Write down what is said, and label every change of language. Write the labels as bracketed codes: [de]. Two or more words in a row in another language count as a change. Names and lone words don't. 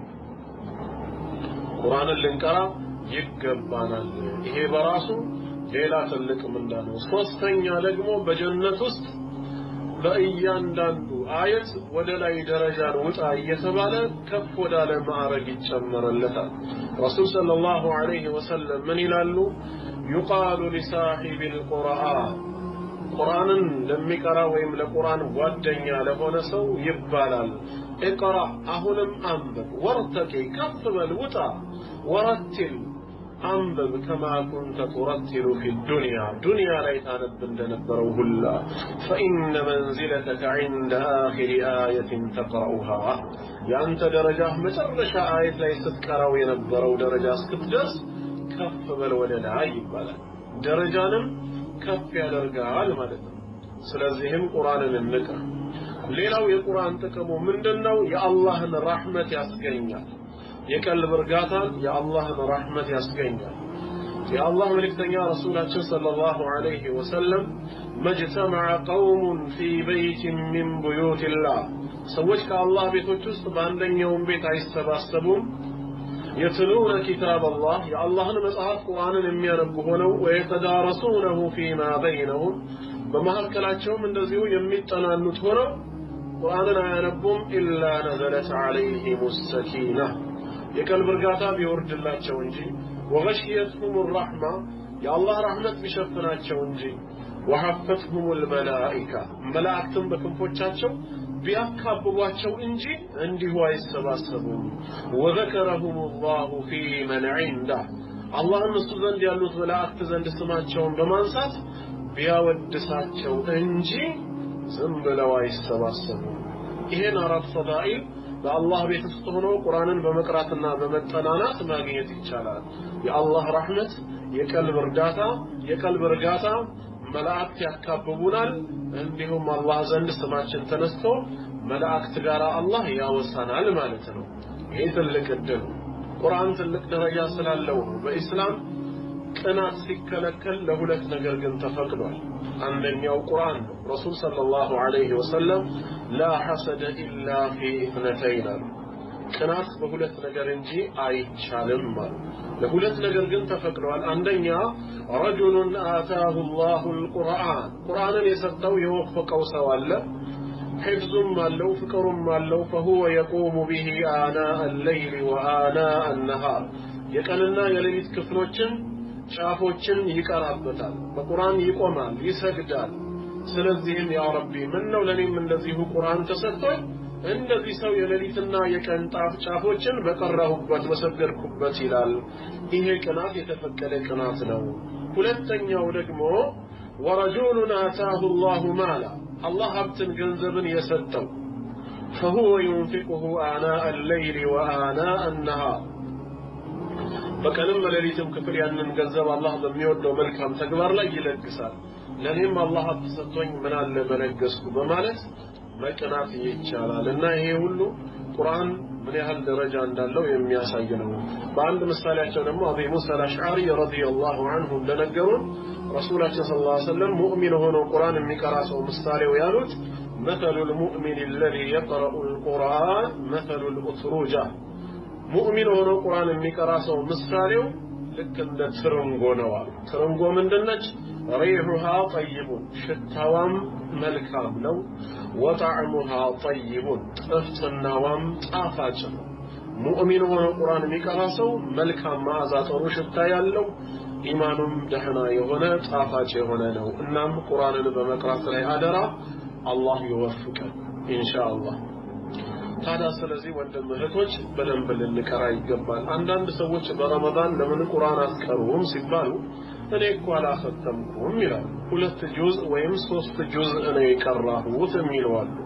[am] ቁርአንን ልንቀራ ይገባናል። ይሄ በራሱ ሌላ ትልቅ ምንዳ ነው። ሶስተኛ ደግሞ በጀነት ውስጥ በእያንዳንዱ አየት ወደ ላይ ደረጃን ውጣ እየተባለ ከፍ ወዳለ ማዕረግ ይጨመረለታል። ረሱል [ar] صلى الله عليه وسلم [am] ምን ይላሉ? [ar] يقال لصاحب القرآن [am] ቁርአንን ለሚቀራ ወይም ለቁርአን ጓደኛ ለሆነ ሰው ይባላል እቅራ አሁንም አንብብ ወርተቂ ከፍ በል ውጣ ወረትል አንብብ [ar] كما كنت ترتل في الدنيا [am] دنيا ላይ ታነብ እንደነበረው ሁላ [ar] فإن منزلتك عند آخر آية تقرأها [am] ያንተ ደረጃ መጨረሻ አየት ላይ ስትቀራው የነበረው ደረጃ እስክትደርስ ከፍ በል ወደ ላይ ይባላል። ደረጃንም ከፍ ያደርጋል ማለት ነው። ስለዚህም ቁርአንን እንቅራ። ሌላው የቁርአን ጥቅሙ ምንድነው? የአላህን ረህመት ያስገኛል። የቀልብ እርጋታን የአላህን ረህመት ያስገኛል። የአላህ መልእክተኛ ረሱላችን [ar] صلى الله عليه وسلم ما اجتمع قوم في بيت من بيوت الله [am] ሰዎች ከአላህ ቤቶች ውስጥ በአንደኛውም ቤት አይሰባሰቡም [ar] يتلون كتاب الله يا الله مصحف قرآن [am] የሚያነቡ ሆነው [ar] ويتدارسونه فيما بينهم [am] በመሐከላቸውም እንደዚሁ የሚጠናኑት ሆነው ቁርአንን አያነቡም [ar] إلا نزلت عليهم السكينة [am] የቀልብ እርጋታ ቢወርድላቸው እንጂ [ar] وغشيتهم الرحمة يا الله رحمت [am] ቢሸፍናቸው እንጂ [ar] وحفتهم الملائكة [am] መላእክትም በክንፎቻቸው ቢያካብቧቸው እንጂ እንዲሁ አይሰባሰቡም። [ar] وذكرهم الله في من عنده الله [am] እነሱ ዘንድ ያሉት መላእክት ዘንድ ስማቸውን በማንሳት ቢያወድሳቸው እንጂ ዝም ብለው አይሰባሰቡም። ይሄን አራት ፈዳኢል በአላህ ቤት ውስጥ ሆኖ ቁርአንን በመቅራትና በመጠናናት ማግኘት ይቻላል። የአላህ ረህመት፣ የቀልብ እርጋታ መላእክት ያካብቡናል። እንዲሁም አላህ ዘንድ ስማችን ተነስቶ መላእክት ጋር አላህ ያወሳናል ማለት ነው። ይሄ ትልቅ እድል ቁርአን ትልቅ ደረጃ ስላለው በእስላም ቅናት ሲከለከል ለሁለት ነገር ግን ተፈቅዷል። አንደኛው ቁርአን ነው። ረሱል [ar] صلى الله عليه وسلم لا حسد إلا في اثنتين [am] ቅናት በሁለት ነገር እንጂ አይቻልም ማለት ለሁለት ነገር ግን ተፈቅዷል አንደኛ [ar] رجل آتاه الله القرآن [am] ቁርአንን የሰጠው የወፈቀው ሰው አለ حفظም አለው ፍቅሩም አለው [ar] فهو يقوم به آناء الليل وآناء النهار [am] የቀንና የሌሊት ክፍሎችን ጫፎችን ይቀራበታል በቁርአን ይቆማል ይሰግዳል ስለዚህም [ar] يا ربي [am] ምን ነው ለኔም እንደዚሁ ቁርአን ተሰጥቶኝ እንደዚህ ሰው የሌሊትና የቀን ጫፎችን በቀራሁበት በሰገድኩበት ይላል ይሄ ቅናት የተፈቀደ ቅናት ነው ሁለተኛው ደግሞ [ar] ورجل آتاه [am] الله ማላ አላህ ሀብትን ገንዘብን የሰጠው [ar] فهو ينفقه آناء الليل وآناء النهار [am] በቀንም በሌሊትም ክፍል ያንን ገንዘብ አላህ በሚወደው መልካም ተግባር ላይ ይለግሳል ለኔም አላህ ተሰጥቶኝ ምን አለ በለገስኩ በማለት መቅናት ይቻላል እና ይሄ ሁሉ ቁርአን ምን ያህል ደረጃ እንዳለው የሚያሳይ ነው በአንድ ምሳሌያቸው ደግሞ አቡ ሙሳ አልአሽዓሪ [ar] رضي الله عنه [am] እንደነገሩን ረሱላችን [ar] صلى الله عليه [am] ወሰለም ሙእሚን ሆኖ ቁርአን የሚቀራ ሰው ምሳሌው ያሉት [ar] مثل المؤمن الذي يقرأ القرآن مثل الأتروجة [am] ሙእሚን ሆኖ ቁርአን የሚቀራ ሰው ምሳሌው ልክ እንደ ትርንጎ ነው አሉ ትርንጎ ምንድነች [ar] ريحها طيب [am] ሽታዋም መልካም ነው [ar] وطعمها طيب [am] ጥፍጥናዋም ጣፋጭ ነው ሙእሚን ሆኖ ቁርአን የሚቀራ ሰው መልካም መዓዛ ጥሩ ሽታ ያለው ኢማኑም ደህና የሆነ ጣፋጭ የሆነ ነው እናም ቁርአንን በመቅራት ላይ አደራ አላህ ይወፍቀን ኢንሻአላህ ታዲያ ስለዚህ ወንድም እህቶች በደንብ ልንቀራ ይገባል አንዳንድ ሰዎች በረመዳን ለምን ቁርአን አስቀሩም ሲባሉ እኔ እኮ አላፈተምኩም ይላሉ ሁለት ጁዝ ወይም ሶስት ጁዝ እኔ የቀራሁት የሚለዋሉ